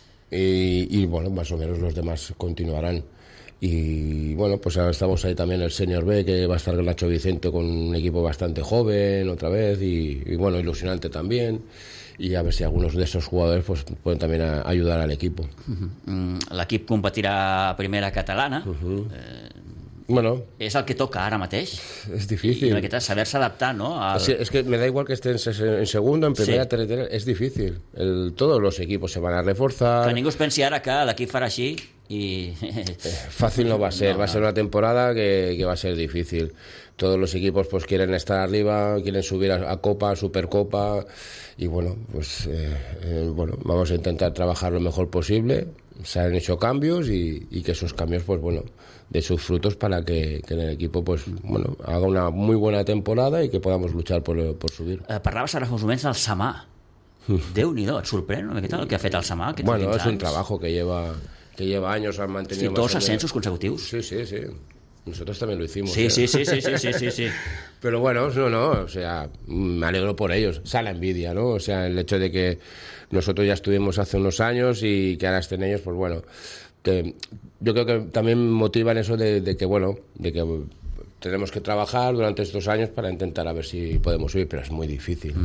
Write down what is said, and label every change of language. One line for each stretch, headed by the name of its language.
Spanish: Y bueno, más o menos los demás continuarán. Y bueno, pues ahora estamos ahí también el Senior B, que va a estar Nacho Vicente, con un equipo bastante joven otra vez, y bueno, ilusionante también, y a ver si algunos de esos jugadores pues pueden también ayudar al equipo.
Catalan: L'equip competirà a Primera Catalana. Bueno, és el que toca ara mateix. És difícil. I aquesta, saber-se adaptar, no? És que
Spanish: me da igual que estén en segunda, en primera, sí, tercera,
Catalan: és difícil.
Spanish: Todos los equipos se van a reforzar.
Catalan: Que ningú es pensi ara que l'equip farà així i... Fàcil no va ser, no, no. Va ser una temporada que va ser difícil.
Spanish: Todos los equipos pues quieren estar arriba, quieren subir a Copa, a Supercopa, y bueno, pues bueno, vamos a intentar trabajar lo mejor posible. Se han hecho cambios y que esos cambios, pues bueno, de sus frutos para que el equipo pues bueno haga una muy buena temporada y que podamos luchar por subir.
Catalan: Parlaves ara fa uns moments del Samà. Déu-n'hi-do, et sorprèn una miqueta el que ha fet el Samà aquests últims anys.
Spanish: Bueno,
Catalan: és
Spanish: un trabajo que lleva años, han mantenido...
Catalan: Dos ascensos consecutius. Sí, sí, sí.
Spanish: Nosotros también lo hicimos. Sí, ¿eh? Sí, sí, sí, sí, sí, sí, sí. Pero bueno, no, o sea, me alegro por ellos. O sea, la envidia, ¿no? O sea, el hecho de que nosotros ya estuvimos hace unos años y que ahora estén ellos, pues bueno, que yo creo que también motivan eso de que, bueno, de que tenemos que trabajar durante estos años para intentar a ver si podemos subir, pero es muy difícil.